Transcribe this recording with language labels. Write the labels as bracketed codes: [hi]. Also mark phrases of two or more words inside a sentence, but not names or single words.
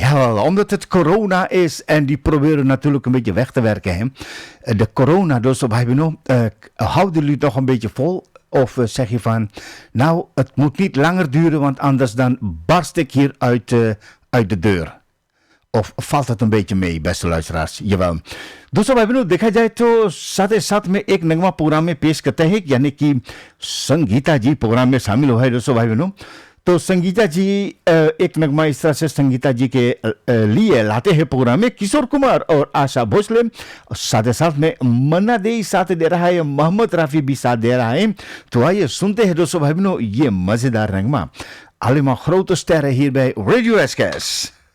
[nl] Jawel, omdat het corona is en die proberen natuurlijk een beetje weg te werken, hè. De corona, dus zo wij doen. Houden jullie het nog een beetje vol? Of zeg je van, nou, het moet niet langer duren, want anders dan barst ik hier uit de deur. Of valt het een beetje mee, beste luisteraars? Jawel. [hi] दोस्तों भाई बहनों देखा जाए तो साथ ही साथ में एक नगमा प्रोग्राम में पेश करते हैं यानी कि संगीता जी प्रोग्राम में शामिल हुआ है दोस्तों भाई बहनों तो संगीता जी एक नगमा इस तरह से संगीता जी के लिए लाते हैं प्रोग्राम में किशोर कुमार और आशा भोसले साथ ही साथ में मन्ना दे साथ दे रहा है मोहम्मद राफी भी साथ दे रहा है तो आइए सुनते हैं दोस्तों भाई बहनों ये मजेदार नगमा [nl] Allemaal grote sterren hier bij Radio SKS.